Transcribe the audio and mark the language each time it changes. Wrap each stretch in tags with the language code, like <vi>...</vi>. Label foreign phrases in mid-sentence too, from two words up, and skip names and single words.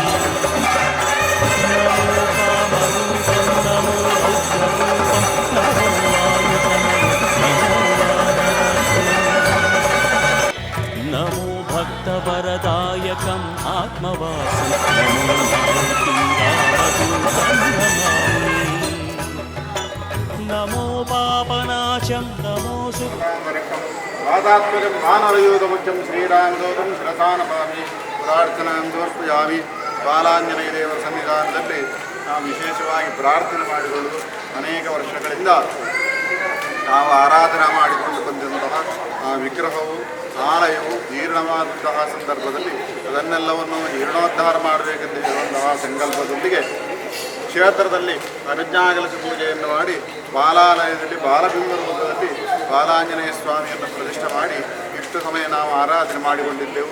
<sa>నమో కామరూపం నమో రుద్రరూపం నమో వాయుతనయం నమో భక్తవరదాయకం ఆత్మవాసం నమో మారుతిం రామదూతం నమామి నమో పాపనాశం నమో వాదాత్మజం వానరయూధముఖ్యం ಶ್ರೀರಾಮದೂತಂ ಶಿರಸಾನಪಾಮಿ ಪ್ರಾರ್ಥನಾಂ ಸಮರ್ಪಯಾಮಿ</sa> <kn>ಬಾಲಾಂಜನೇಯ ದೇವರ ಸನ್ನಿಧಾನದಲ್ಲಿ ನಾವು ವಿಶೇಷವಾಗಿ ಪ್ರಾರ್ಥನೆ ಮಾಡಿಕೊಳ್ಳುವುದು ಅನೇಕ ವರ್ಷಗಳಿಂದ ನಾವು ಆರಾಧನೆ ಮಾಡಿಕೊಂಡು ಬಂದಂತಹ ಆ ವಿಗ್ರಹವು ಆಲಯವು ಜೀರ್ಣವಾದಂತಹ ಸಂದರ್ಭದಲ್ಲಿ ಅದನ್ನೆಲ್ಲವನ್ನು ಜೀರ್ಣೋದ್ಧಾರ ಮಾಡಬೇಕೆಂದು ಹೇಳುವಂತಹ ಸಂಕಲ್ಪದೊಂದಿಗೆ ಕ್ಷೇತ್ರದಲ್ಲಿ ಅನುಜ್ಞಾಕಲಶ ಪೂಜೆಯನ್ನು ಮಾಡಿ ಬಾಲಾಲಯದಲ್ಲಿ ಬಾಲಬಿಂಬ ರೂಪದಲ್ಲಿ ಬಾಲಾಂಜನೇಯ ಸ್ವಾಮಿಯನ್ನು ಪ್ರತಿಷ್ಠೆ ಮಾಡಿ ಇಷ್ಟು ಸಮಯ ನಾವು ಆರಾಧನೆ ಮಾಡಿಕೊಂಡಿದ್ದೆವು.</kn>